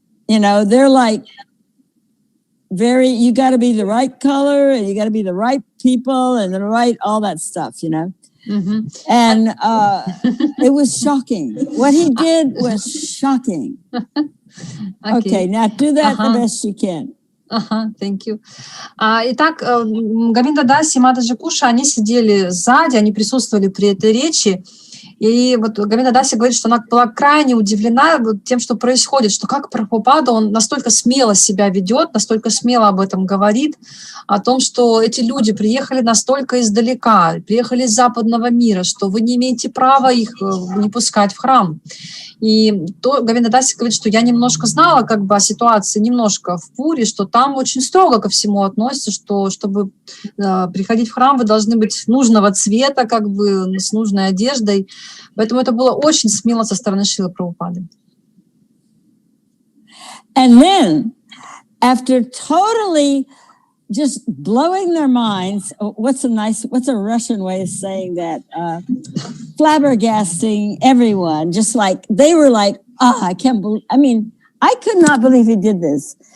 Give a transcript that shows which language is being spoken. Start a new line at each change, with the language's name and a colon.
English: You know, they're like, you got to be the right color, and you got to be the right people, and the right, all that stuff, you know. Mm-hmm. And it was shocking. What he did was shocking. Okay, now do that the best you can. Thank you.
Russian: Итак, Говинда Даси и Матаджи Куша, они сидели сзади, они присутствовали при этой речи. И вот Говинда Даси говорит, что она была крайне удивлена тем, что происходит, что как Прабхупада, он настолько смело себя ведет, настолько смело об этом говорит, о том, что эти люди приехали настолько издалека, приехали из западного мира, что вы не имеете права их не пускать в храм. И то Говинда Даси говорит, что я немножко знала как бы о ситуации, немножко в Пури, что там очень строго ко всему относятся, что чтобы приходить в храм, вы должны быть нужного цвета, как бы с нужной одеждой. Поэтому это было очень смело со стороны Шрилы Прабхупады.
English: And then, after totally just blowing their minds, what's a Russian way of saying that? Flabbergasting everyone, just like, they were like, I can't believe, I mean, I could not believe he did this.